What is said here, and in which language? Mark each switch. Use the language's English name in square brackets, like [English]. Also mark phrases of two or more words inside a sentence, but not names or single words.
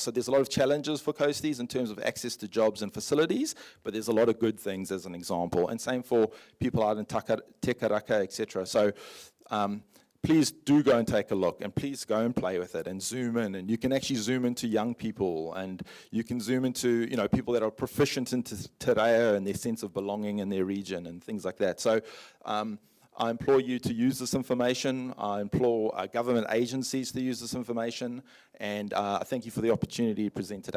[English] So there's a lot of challenges for coasties in terms of access to jobs and facilities, but there's a lot of good things as an example. And same for people out in Te Karaka, etc. So please do go and take a look, and please go and play with it and zoom in. And you can actually zoom into young people, and you can zoom into people that are proficient in [Māori] te reo [English] and their sense of belonging in their region and things like that. So I implore you to use this information. I implore government agencies to use this information. And I thank you for the opportunity to present today.